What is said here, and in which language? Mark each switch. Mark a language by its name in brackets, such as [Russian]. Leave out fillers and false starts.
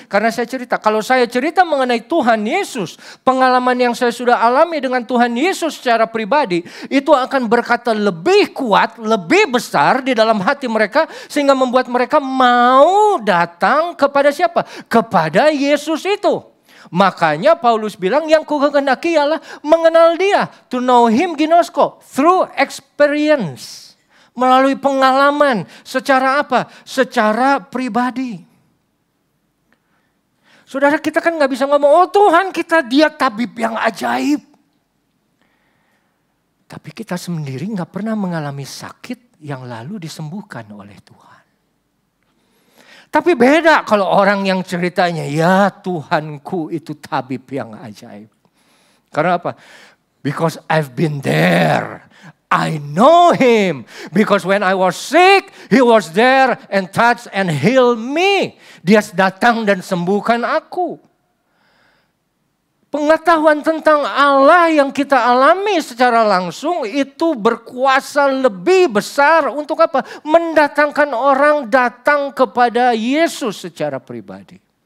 [Indonesian] Karena saya cerita, kalau saya cerita mengenai Tuhan Yesus, pengalaman yang saya sudah alami dengan Tuhan Yesus secara pribadi, itu akan berkata lebih kuat, lebih besar di dalam hati mereka, sehingga membuat mereka mau datang kepada siapa? Kepada Yesus itu. Makanya Paulus bilang yang kukehendaki ialah mengenal dia. [English] To know him ginosko, through experience. [Indonesian] Melalui pengalaman, secara apa? Secara pribadi. Saudara, kita kan gak bisa ngomong, oh Tuhan kita dia tabib yang ajaib. Tapi kita sendiri gak pernah mengalami sakit yang lalu disembuhkan oleh Tuhan. Tapi beda kalau orang yang ceritanya, ya Tuhanku itu tabib yang ajaib. Karena apa? [English] Because I've been there. I know him because when I was sick, he was there and touched and healed me. [Indonesian] Dia datang dan sembuhkan aku. Pengetahuan tentang Allah yang kita alami secara langsung itu berkuasa lebih besar untuk apa? Mendatangkan orang datang kepada Yesus secara pribadi.